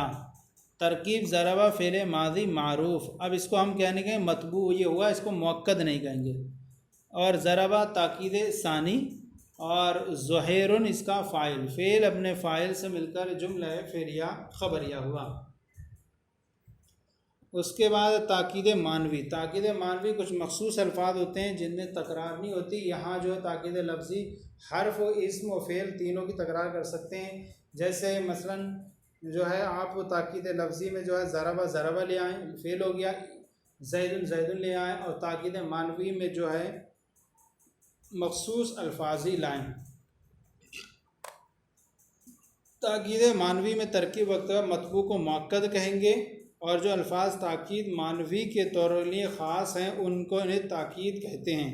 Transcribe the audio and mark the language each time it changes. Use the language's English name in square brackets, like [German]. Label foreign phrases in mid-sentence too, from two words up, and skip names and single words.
[Urdu] ترکیب ضرب فعل ماضی معروف، اب اس کو ہم کہنے کے مطبوع یہ ہوا، اس کو مؤکد نہیں کہیں گے، اور ضرب تاکید ثانی، اور زہیر اس کا فاعل، فعل اپنے فاعل سے مل کر جملہ فعلیہ خبریہ ہوا۔ اس کے بعد تاکید معنوی۔ تاکید معنوی کچھ مخصوص الفاظ ہوتے ہیں جن میں تکرار نہیں ہوتی۔ یہاں جو ہے تاکید لفظی حرف و اسم و فعل تینوں کی تکرار کر سکتے ہیں۔ جیسے مثلا جو ہے آپ تاکید لفظی میں جو ہے ضرب لے آئیں، فعل ہو گیا، زید لے آئیں، اور تاکید معنوی میں جو ہے مخصوص الفاظ ہی لائیں۔ تاکید معنوی میں ترکیب وقت مطبوع کو مؤکد کہیں گے، اور جو الفاظ تاکید معنوی کے طور لیے خاص ہیں ان کو انہیں تاکید کہتے ہیں۔